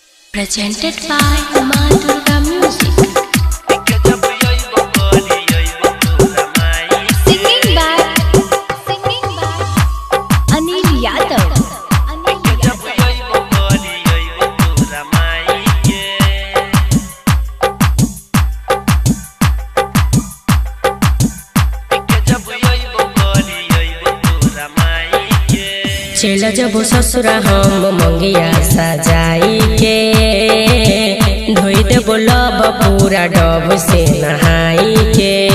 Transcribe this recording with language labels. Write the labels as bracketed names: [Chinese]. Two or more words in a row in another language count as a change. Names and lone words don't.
[English] Presented by Ma Durga Music. Singing by Anil Yadav. [Bhojpuri] चल जब ससुरा हम मंगिया सजाई के धोई दे बोलब पूरा डब से नहाई के।